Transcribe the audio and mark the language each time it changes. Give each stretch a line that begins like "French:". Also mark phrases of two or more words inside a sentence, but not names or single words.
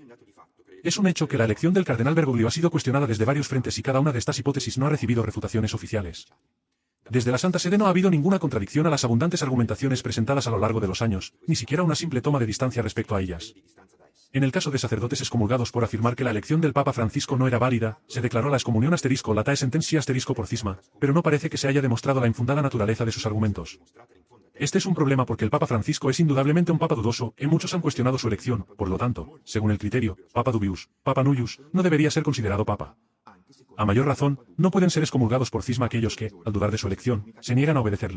Spanish: Es un hecho que la elección del cardenal Bergoglio ha sido cuestionada desde varios frentes y cada una de estas hipótesis no ha recibido refutaciones oficiales. Desde la Santa Sede no ha habido ninguna contradicción a las abundantes argumentaciones presentadas a lo largo de los años, ni siquiera una simple toma de distancia respecto a ellas. En el caso de sacerdotes excomulgados por afirmar que la elección del Papa Francisco no era válida, se declaró la excomunión
Latin: latae sententia
Spanish: por cisma, pero no parece que se haya demostrado la infundada naturaleza de sus argumentos. Este es un problema porque el Papa Francisco es indudablemente un Papa dudoso, y muchos han cuestionado su elección, por lo tanto, según el criterio,
Latin: Papa Dubius, Papa Nullius,
Spanish: no debería ser considerado Papa. A mayor razón, no pueden ser excomulgados por cisma aquellos que, al dudar de su elección, se niegan a obedecerle.